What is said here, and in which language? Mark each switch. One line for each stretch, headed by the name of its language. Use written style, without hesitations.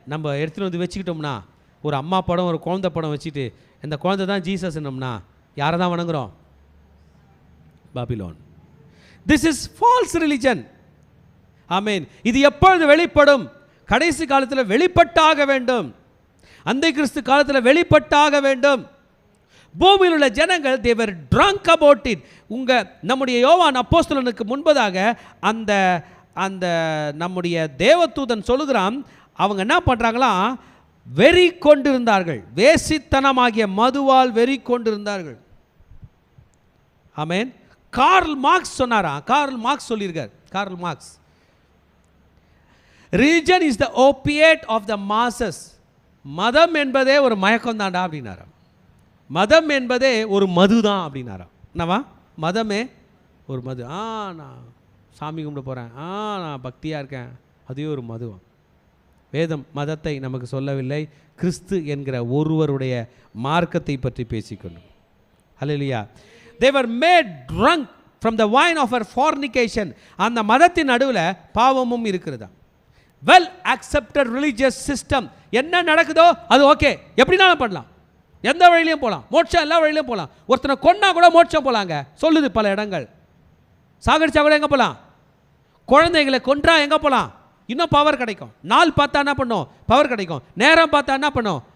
Tamil: நம்ம எடுத்துகிட்டு வந்து வச்சுக்கிட்டோம்னா, ஒரு அம்மா படம், ஒரு குழந்தை படம் வச்சுட்டு, இந்த குழந்தை தான் ஜீசஸ்னோம்னா யாரை தான் வணங்குறோம்?
English: Babylon. This is false religion. Amen.
Tamil: இது எப்பொழுது வெளிப்படும்? கடைசி காலத்தில் வெளிப்பட்டாக வேண்டும். அந்தை கிறிஸ்து காலத்தில் வெளிப்பட்டாக வேண்டும். பூமியில் உள்ள ஜனங்கள்
English: they were drunk about it.
Tamil: நம்முடைய யோவான் அப்போஸ்தலனுக்கு முன்பதாக அந்த அந்த நம்முடைய தேவதூதன் சொல்லுகிறான், அவங்க என்ன பண்ணுறாங்களாம்? வெறி கொண்டிருந்தார்கள். வேசித்தனமாகிய மதுவால் வெறி கொண்டிருந்தார்கள். ஆமேன். கார்ல் மார்க்ஸ் சொன்னாரா? கார்ல் மார்க்ஸ் சொல்லியிருக்கார்.
English: Karl Marx, religion is the opiate of the masses.
Tamil: மதம் என்பதே ஒரு மயக்கம் தாண்டா அப்படின்னாரா. மதம் என்பதே ஒரு மது தான் அப்படின்னாரா. என்னவா? மதமே ஒரு மது. நான் சாமி கும்பிட போகிறேன், நான் பக்தியாக இருக்கேன், அதுவே ஒரு மதுவம். வேதம் மதத்தை நமக்கு சொல்லவில்லை, கிறிஸ்து என்கிற ஒருவருடைய மார்க்கத்தை பற்றி பேசிக்கொண்டோம். ஹல்லேலூயா.
English: they were made drunk from the wine of her fornication.
Tamil: அந்த மதத்தின் நடுவில் பாவமும் இருக்கிறதா.
English: Well accepted religious system.
Tamil: என்ன நடக்குதோ அது ஓகே, எப்படினாலும் பண்ணலாம், எந்த வழியிலையும் போகலாம், மோட்சம் எல்லா வழியிலையும் போகலாம். ஒருத்தனை கொன்னா கூட மோட்சம் போகலாங்க சொல்லுது பல இடங்கள். சாகடிச்சா கூட எங்கே போகலாம்? குழந்தைகளை கொன்றா எங்கே போகலாம்? இன்னும் பவர் கிடைக்கும். நாள் பார்த்தா என்ன பண்ணும்? பவர் கிடைக்கும். நேரம் பார்த்தா என்ன பண்ணும்?